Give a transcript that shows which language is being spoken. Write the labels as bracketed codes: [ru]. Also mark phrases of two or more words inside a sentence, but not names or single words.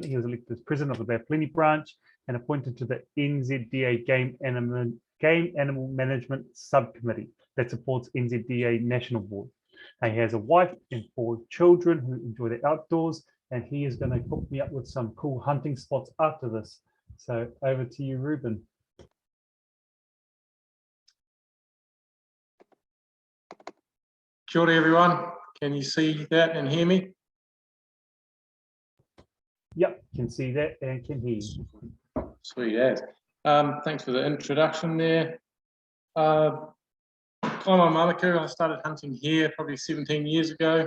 [en] He was elected as President of the Bay of Plenty branch and appointed to the NZDA Game Animal Management Subcommittee that supports NZDA National Board. He has a wife and 4 children who enjoy the outdoors, and he is going to hook me up with some cool hunting spots after this. So over to you, Reuben. [mi] Kia ora, [en] everyone. Can you see that and hear me? Yep, can see that and can hear you. Sweet as. Thanks for the introduction there. Kaimai Mamaku, I started hunting here probably 17 years ago.